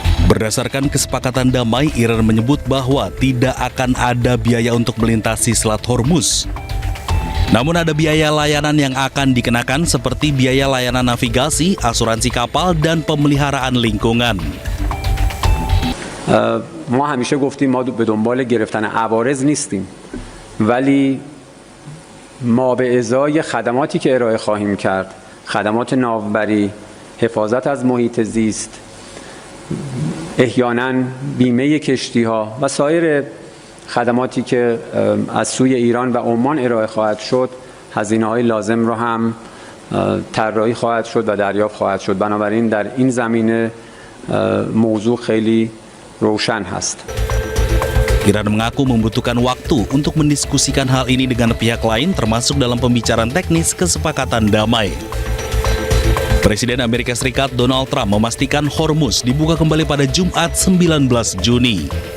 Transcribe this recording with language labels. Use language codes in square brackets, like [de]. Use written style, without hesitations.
[id] Berdasarkan kesepakatan damai, Iran menyebut bahwa tidak akan ada biaya untuk melintasi Selat Hormuz. Namun ada biaya layanan yang akan dikenakan seperti biaya layanan navigasi, asuransi kapal, dan pemeliharaan lingkungan. [fa] ما همیشه گفتیم ما به دنبال گرفتن عوارض نیستیم، ولی ما به ازای خدماتی که ارائه خواهیم کرد، خدمات ناوبری، حفاظت از محیط زیست، احیانا بیمه کشتی‌ها و سایر خدماتی که از سوی ایران و عمان ارائه خواهد شد، هزینه‌های لازم را هم طراحی خواهد شد و دریافت خواهد شد. بنابراین در این زمینه موضوع خیلی روشن هست. [id] Iran mengaku membutuhkan waktu untuk mendiskusikan hal ini dengan pihak lain termasuk dalam pembicaraan teknis kesepakatan damai. Presiden Amerika Serikat Donald Trump memastikan Hormuz dibuka kembali pada Jumat 19 Juni.